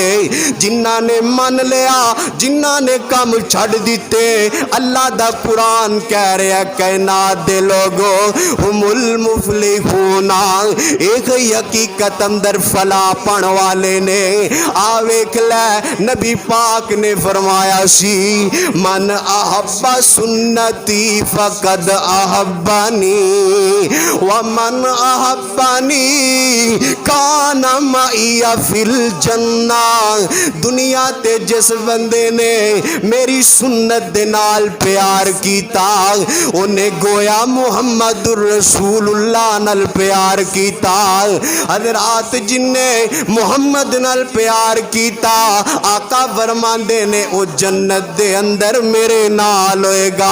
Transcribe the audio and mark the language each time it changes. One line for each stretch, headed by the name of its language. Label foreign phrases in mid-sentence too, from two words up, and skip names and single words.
Punjabi: جنہاں نے من لیا، جنہاں نے کم چھڈ دتے، اللہ دا قرآن کہہ رہا کائنات دے لوگو
Arabic: هم المفلحون.
Punjabi: ایک حقیقت اندر فلا پن والے نے آ ویکھ لے، نبی پاک نے فرمایا سی
Arabic: من أحب سنتي فقد أحبني ومن أحبني كان معي في الجنة.
Punjabi: دنیا تے جس بندے نے میری سنت دے نال پیار کیتا، انہیں گویا
Arabic: محمد رسول الله
Punjabi: نال پیار کیتا. حضرات جنہے محمد نال پیار کیتا، آقا فرماندے نے او جنت دے اندر میرے نال ہوئےگا.